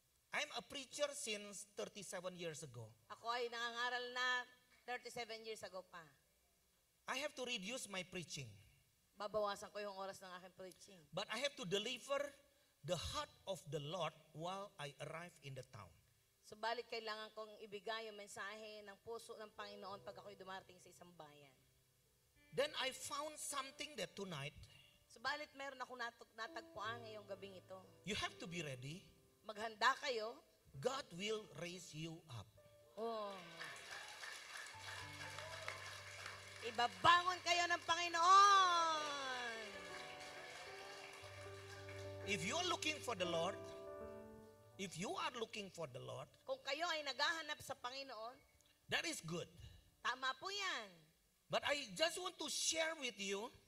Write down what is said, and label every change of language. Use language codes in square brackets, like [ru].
[en] I'm a preacher since 37 years ago. [tl] Ako ay nangangaral na [en] 37 years ago [tl] pa. [en] I have to reduce my preaching, [tl] Babawasan ko yung oras ng aking preaching. [en] but I have to deliver the heart of the Lord while I arrive in the town. [tl] Subalit kailangan kong ibigay yung mensahe ng puso ng Panginoon pag ako'y dumarating sa isang bayan. [en] Then I found something that tonight, [tl] Subalit meron ako natagpuan ngayong gabing ito. [en] you have to be ready. [tl] Maghanda kayo. [en] God will raise you up. Oh. [tl] Ibabangon kayo ng Panginoon. [en] If you're looking for the Lord, if you are looking for the Lord, [tl] Kung kayo ay naghahanap sa Panginoon, [en] that is good. [tl] tama po yan. [en] But I just want to share with you,